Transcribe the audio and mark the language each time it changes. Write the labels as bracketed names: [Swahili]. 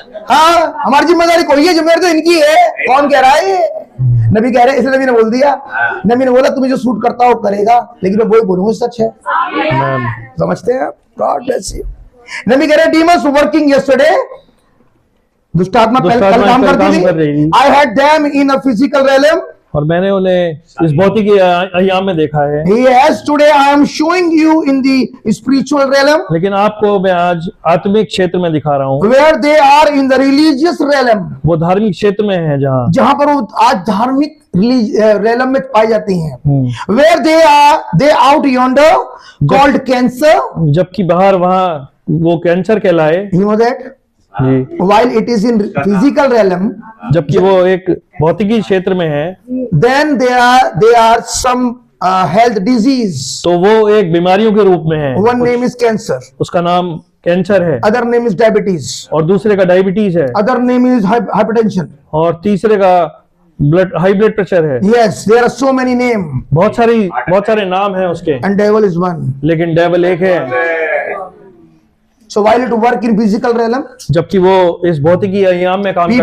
[Hindi] हाँ, हमारी जिम्मेदारी कोई है, जिम्मेदारी तो इनकी है। कौन कह रहा है ये? नबी कह रहे हैं, इसलिए नबी ने बोल दिया। नबी ने बोला तुम्हें जो सूट करता हो करेगा, लेकिन मैं वही बोलूंगा सच है। समझते हैं आप? [English] God bless you. [Hindi] नबी कह रहे [English] demons working yesterday, [Hindi] दुष्टात्मा कल काम करती थी। [English] I had them in a physical realm, [Hindi] और मैंने उन्हें इस भौतिक अयाम में देखा है। [English] Yes, today I am showing you in the spiritual realm, [Hindi] लेकिन आपको मैं आज आत्मिक क्षेत्र में दिखा रहा हूँ, [English] where they are in the religious realm, [Hindi] वो धार्मिक क्षेत्र में है जहां पर वो आज धार्मिक realm में पाई जाती हैं। [English] Where they out yonder called cancer, [Hindi] जबकि बाहर वहाँ वो कैंसर कहलाए। [English] you know that? [Hindi] Ji. [English] While it is in physical realm, [Hindi] जबकि वो एक भौतिकी क्षेत्र में है, [English] then they are some health disease. [Hindi] तो वो एक बीमारियों के रूप में है। [English] One name is cancer, [Hindi] उसका नाम कैंसर है, [English] other name is diabetes, [Hindi] और दूसरे का डायबिटीज है, [English] other name is hypertension. [Hindi] और तीसरे का हाई ब्लड प्रेशर है। [English] Yes, there are so many names, [Hindi] बहुत सारे नाम हैं उसके, [English] and devil is one. [Hindi] लेकिन डेविल एक है। [English] So while it work in physical realm, [Hindi] जबकि वो इस भौतिकी अयाम में काम करता